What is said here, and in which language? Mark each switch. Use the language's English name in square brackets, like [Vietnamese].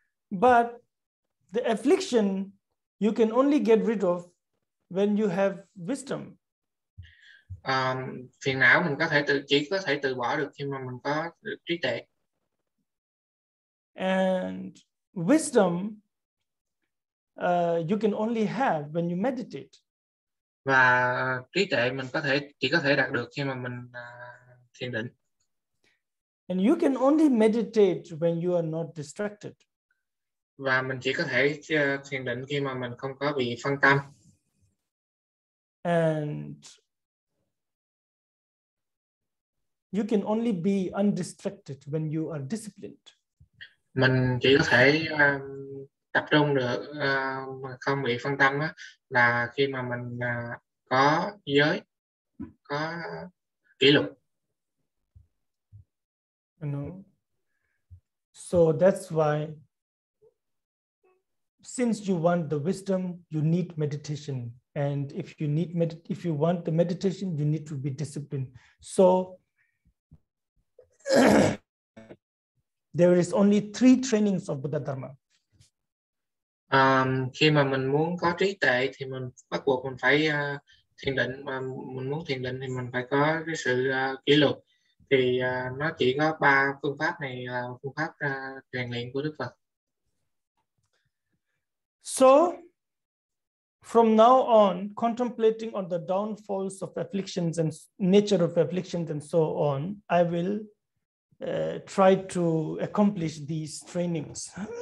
[English] But the affliction you can only get rid of when you have wisdom. [Vietnamese] Phiền não mình chỉ có thể từ bỏ được khi mà mình có trí tuệ. [English] And wisdom you can only have when you meditate. [Vietnamese] Và trí tuệ mình chỉ có thể đạt được khi mà mình thiền định. [English] And you can only meditate when you are not distracted. [Vietnamese] Và mình chỉ có thể thiền định khi mà mình không có bị phân tâm. [English] And you can only be undistracted when you are disciplined. [Vietnamese] Mình chỉ có thể tập trung được mà không bị phân tâm đó, là khi mà mình có giới, có kỷ luật. [English] You know, so that's why, since you want the wisdom, you need meditation, and if you want the meditation, you need to be disciplined. So there is only three trainings of Buddha Dharma. [Vietnamese] Khi mà mình muốn có trí tuệ thì mình bắt buộc mình phải thiền định, mà mình muốn thiền định thì mình phải có cái sự kỷ luật. Thì nó chỉ có ba phương pháp này là phương pháp rèn luyện của Đức Phật. [English] So from now on, contemplating on the downfalls of afflictions and nature of afflictions and so on, I will try to accomplish these trainings.